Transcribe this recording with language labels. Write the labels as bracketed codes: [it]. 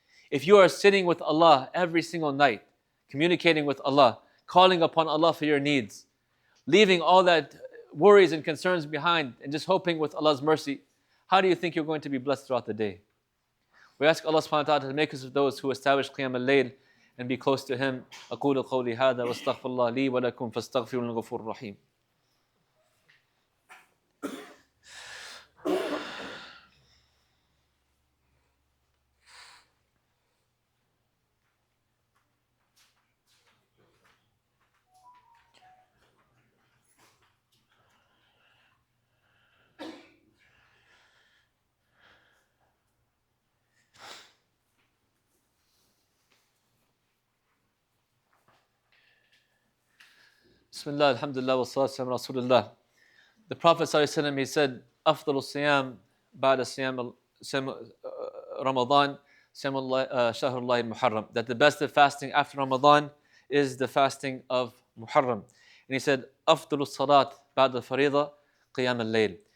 [en] If you are sitting with Allah every single night, communicating with Allah, calling upon Allah for your needs, leaving all that worries and concerns behind and just hoping with Allah's mercy, how do you think you're going to be blessed throughout the day? We ask Allah subhanahu wa ta'ala to make us of those who establish Qiyam al-Layl and be close to Him. [ar] أقول قولي هذا واستغفر الله لي ولكم فاستغفروا الغفور الرحيم. Bismillah, alhamdulillah, wa salatu wa rasulullah. [en] The Prophet ﷺ, he said, [ar] أفضل الصيام بعد صيام Ramadan, شهر الله المحرم. [en] That the best of fasting after Ramadan is the fasting of Muharram. And he said, [ar] أفضل الصلاة بعد الفريضة قيام الليل.